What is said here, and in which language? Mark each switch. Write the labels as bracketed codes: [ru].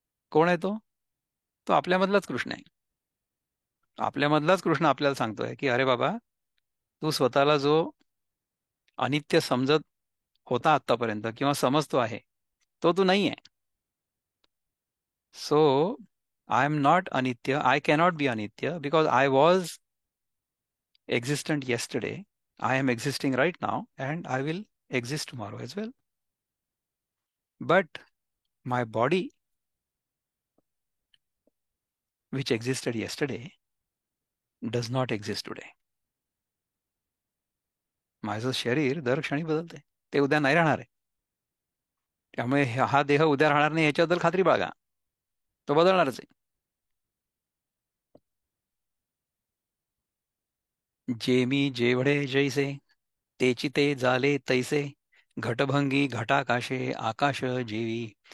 [mr] कोण आहे तो? तो आपल्यामधलाच कृष्ण आहे. आपल्यामधलाच कृष्ण आपल्याला सांगतोय की अरे बाबा, तू स्वतःला जो अनित्य समजत होता आत्तापर्यंत किंवा समजतो आहे, तो तू नाही आहे. [en] So I am not अनित्य. I cannot be अनित्य because I was existent yesterday. I am existing right now and I will exist tomorrow as well. But my body, which existed yesterday, does not exist today. [mr] माझं शरीर दर क्षणी बदलते. ते उद्या नाही राहणार आहे. त्यामुळे हा देह उद्या राहणार नाही याच्याबद्दल खात्री बाळगा. तो बदलणारच आहे. जे मी जेवढे जैसे तेची ते झाले तैसे घटभंगी घटाकाशे आकाश जेवी.